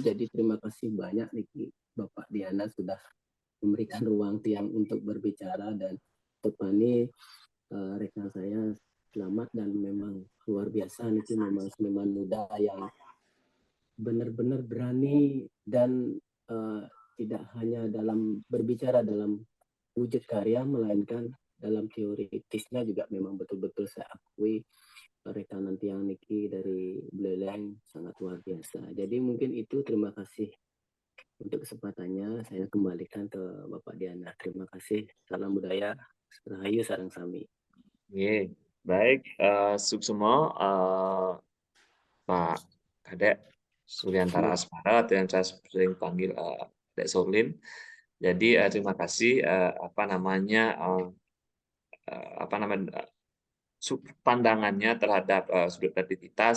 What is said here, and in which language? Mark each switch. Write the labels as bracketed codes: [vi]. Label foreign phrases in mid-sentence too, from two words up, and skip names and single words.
[id] Jadi terima kasih banyak Niki, Bapak Diana sudah memberikan ruang tiang untuk berbicara, dan Tepani rekan saya selamat, dan memang luar biasa Niki, memang seniman muda yang benar-benar berani dan tidak hanya dalam berbicara dalam wujud karya, melainkan dalam teoritisnya juga memang betul-betul saya akui rekanan tiang Niki dari Beleleng sangat luar biasa. Jadi mungkin itu, terima kasih untuk kesempatannya. Saya kembalikan ke Bapak Diana. Terima kasih. Salam budaya. [ban] Rahayu sareng sami. [id] Oke, baik, Suksumo, Pak Kadek Suryantara Asmara, atau yang saya sering panggil Kadek Solin. Jadi terima kasih pandangannya terhadap sudut kreativitas.